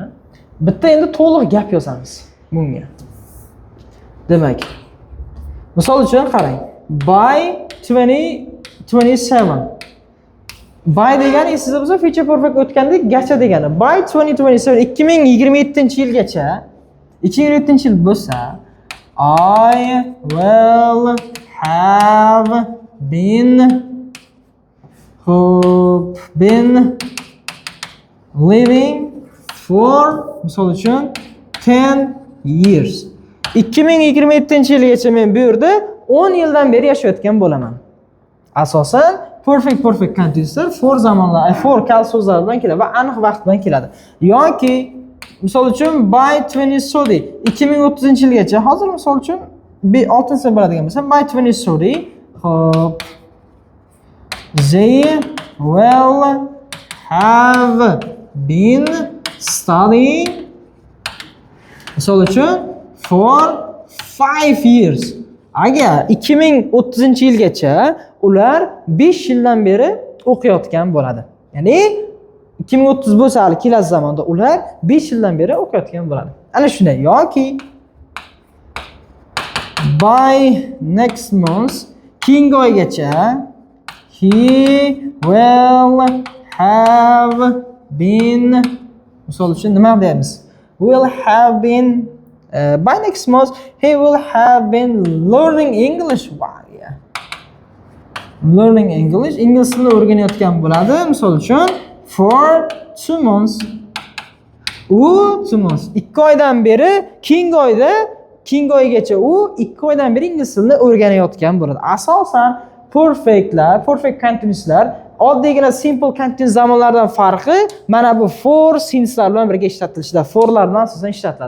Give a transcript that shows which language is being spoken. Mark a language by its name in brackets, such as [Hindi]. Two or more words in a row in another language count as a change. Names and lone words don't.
[Uzbek] Bitta endi to'liq gap yozamiz bunga. Demak, misol uchun qarang. [English] By 2027. [Uzbek] By degani sizda bo'lsa [English] future perfect [Uzbek] o'tgandek gacha degani. [English] By 2027 [Uzbek] 2027-yilgacha 2027-yil bo'lsa [English] I will have been living for [Uzbek] misol uchun [English] 10 years. [Uzbek] 2027-yilgacha men bu yerda 10 yildan beri yashayotgan bo'laman. Asosan [English] perfect continuouslar [Uzbek] for zamonlar, for kal so'zlar bilan keladi va aniq vaqt bilan keladi. Yoki misol uchun by 2030-yilgacha, hozir misol uchun 6-si bo'ladigan bo'lsa by 2030 hop [English] they will have been studying [Uzbek] misol uchun [English] for 5 years. [Uzbek] Agar 2030-yilgacha ular 5 yildan beri o'qiyotgan bo'ladi. Ya'ni 2030 bo'lsa, hali kelasi zamonda ular 5 yildan beri o'qiyotgan bo'ladi. Ana shunday. Yoki [English] by next month [Uzbek] keyingi oygacha [English] he will have been [Uzbek] misol uchun nima deymiz? [English] Will have been by next month he will have been learning English. Wow, yeah. Learning English, [Uzbek] ingliz tilini o'rganayotgan bo'ladi. Misol uchun [English] for 2 months. [Uzbek] U 2 months. 2 oydan beri keyingi oygacha u 2 oydan beri ingliz tilini o'rganayotgan bo'ladi. Asosan [English] perfect continuouslar [Uzbek] oddiygina [English] simple continuous [Uzbek] zamonlardan farqi mana bu for sincelar bilan birga ishlatilishida, forlar bilan asosan ishlatiladi.